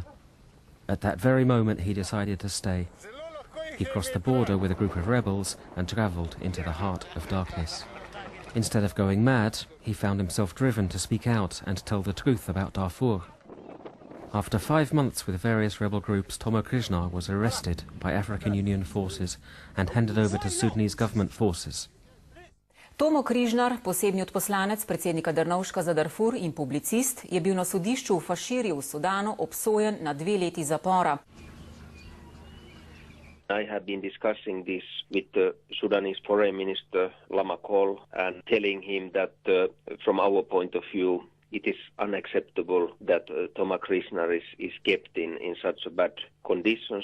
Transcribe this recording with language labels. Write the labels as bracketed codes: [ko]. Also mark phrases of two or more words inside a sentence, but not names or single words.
[en] At that very moment he decided to stay. He crossed the border with a group of rebels and travelled into the heart of darkness. Instead of going mad, he found himself driven to speak out and tell the truth about Darfur. After 5 months with various rebel groups, Tomo Krishnar was arrested by African Union forces and handed over to Sudanese government forces. [sl] Tomo Križnar, posebni odposlanec predsednika Drnovška za Darfur in publicist, je bil na sodišču v Faširi v Sudanu obsojen na 2 leti zapora. [en] I have been discussing this with the Sudanese Foreign Minister Lama Kol and telling him that from our point of view it is unacceptable that Tomo Krishnar is kept in such bad conditions.